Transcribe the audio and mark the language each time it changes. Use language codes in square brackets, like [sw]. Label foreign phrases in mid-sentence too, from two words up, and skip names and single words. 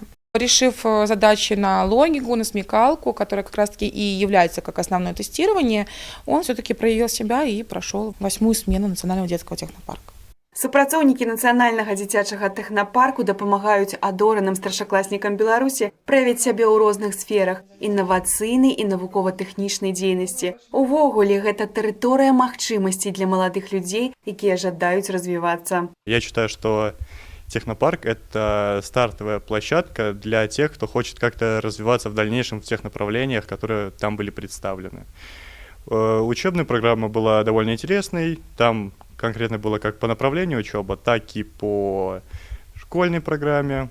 [ru] Решив задачи на логику, на смекалку, которая как раз-таки и является как основное тестирование, он все-таки проявил себя и прошел 8-ю смену Национального детского технопарка. [be] Супрацоўнікі нацыянальнага дзіцячага тэхнапарку дапамагаюць адораным старшакласнікам Беларусі праявіць сябе ў розных сферах інавацыйнай і навукова-тэхнічнай дзейнасці. Увогуле, гэта тэрыторыя магчымасцей для маладых людзей, якія жадаюць развівацца. [ru] Я считаю, что технопарк – это стартовая площадка для тех, кто хочет как-то развиваться в дальнейшем в тех направлениях, которые там были представлены. Учебная программа была довольно интересной, там конкретно было как по направлению учебы, так и по школьной программе.